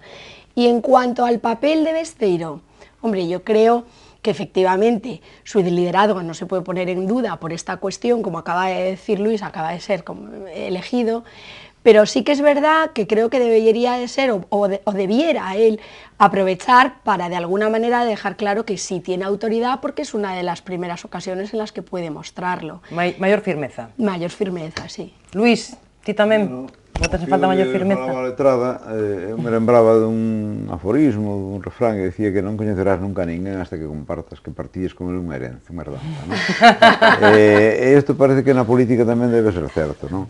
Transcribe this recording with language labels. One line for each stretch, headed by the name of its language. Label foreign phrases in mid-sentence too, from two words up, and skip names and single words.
Spanish: Y en cuanto al papel de Besteiro, hombre, yo creo que efectivamente su liderazgo no se puede poner en duda por esta cuestión, como acaba de decir Luis, acaba de ser elegido, pero sí que es verdad que creo que debería de ser, o debiera él aprovechar para de alguna manera dejar claro que sí tiene autoridad, porque es una de las primeras ocasiones en las que puede mostrarlo.
Galician: Maior firmeza. Maior firmeza, sí. Luis, ti tamén? Botas en falta maior firmeza? A letrada, eu me lembraba dun aforismo, dun refrán que decía que non coñecerás nunca a ninguén
Spanish: hasta que compartas
Galician: que partilles con ele unha herencia, unha herdanza, non? E isto parece que na política tamén debe ser certo, non?